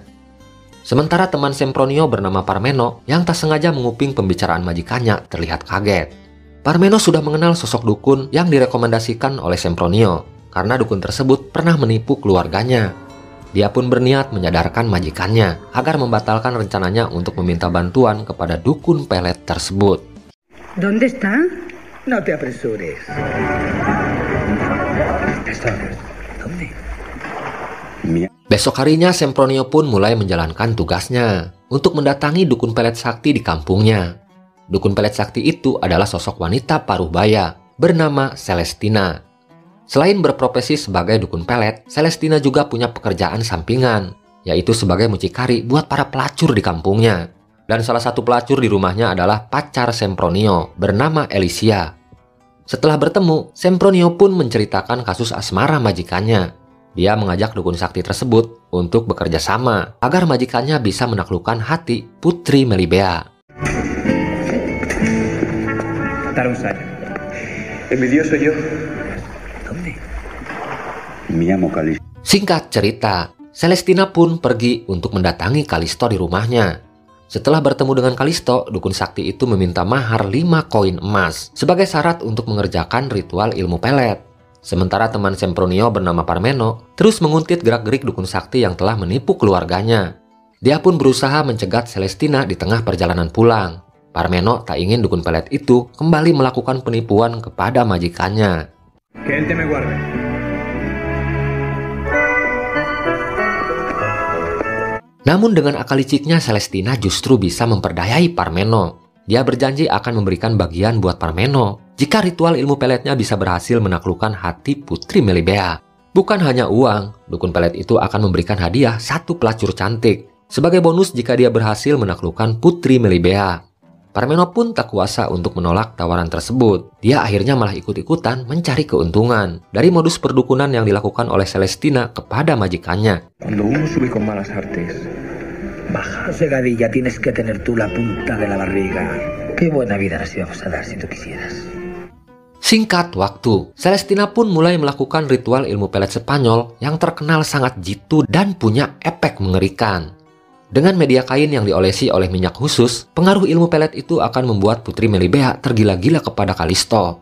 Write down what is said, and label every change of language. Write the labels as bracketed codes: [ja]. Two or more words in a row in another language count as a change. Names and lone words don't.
[id] Sementara teman Sempronio bernama Parmeno yang tak sengaja menguping pembicaraan majikannya terlihat kaget. Parmeno sudah mengenal sosok dukun yang direkomendasikan oleh Sempronio, karena dukun tersebut pernah menipu keluarganya. Dia pun berniat menyadarkan majikannya agar membatalkan rencananya untuk meminta bantuan kepada dukun pelet tersebut. [es] ¿Dónde está? No te apresures. ¿Dónde? [id] Besok harinya Sempronio pun mulai menjalankan tugasnya untuk mendatangi dukun pelet sakti di kampungnya. Dukun pelet sakti itu adalah sosok wanita paruh baya bernama Celestina. Selain berprofesi sebagai dukun pelet, Celestina juga punya pekerjaan sampingan, yaitu sebagai mucikari buat para pelacur di kampungnya. Dan salah satu pelacur di rumahnya adalah pacar Sempronio bernama Alicia. Setelah bertemu, Sempronio pun menceritakan kasus asmara majikannya. Dia mengajak dukun sakti tersebut untuk bekerja sama agar majikannya bisa menaklukkan hati Putri Melibea. Taruh saja. [es] Envidioso yo. ¿Dónde? Mi amo Calisto. [id] Singkat cerita, Celestina pun pergi untuk mendatangi Calisto di rumahnya. Setelah bertemu dengan Calisto, dukun sakti itu meminta mahar 5 koin emas sebagai syarat untuk mengerjakan ritual ilmu pelet. Sementara teman Sempronio bernama Parmeno terus menguntit gerak-gerik dukun sakti yang telah menipu keluarganya. Dia pun berusaha mencegat Celestina di tengah perjalanan pulang. Parmeno tak ingin dukun pelet itu kembali melakukan penipuan kepada majikannya. [es] Que él te me guarde. [id] Namun dengan akal liciknya, Celestina justru bisa memperdayai Parmeno. Dia berjanji akan memberikan bagian buat Parmeno jika ritual ilmu peletnya bisa berhasil menaklukkan hati Putri Melibea. Bukan hanya uang, dukun pelet itu akan memberikan hadiah satu pelacur cantik sebagai bonus jika dia berhasil menaklukkan Putri Melibea. Parmeno pun tak kuasa untuk menolak tawaran tersebut. Dia akhirnya malah ikut-ikutan mencari keuntungan dari modus perdukunan yang dilakukan oleh Celestina kepada majikannya. [es] Cuando uno sube con malas artes, baja cegadilla, tienes que tener tú la punta de la barriga. Qué buena vida nos íbamos a dar si tú quisieras. [id] Singkat waktu, Celestina pun mulai melakukan ritual ilmu pelet Spanyol yang terkenal sangat jitu dan punya efek mengerikan. Dengan media kain yang diolesi oleh minyak khusus, pengaruh ilmu pelet itu akan membuat Putri Melibea tergila-gila kepada Kalisto.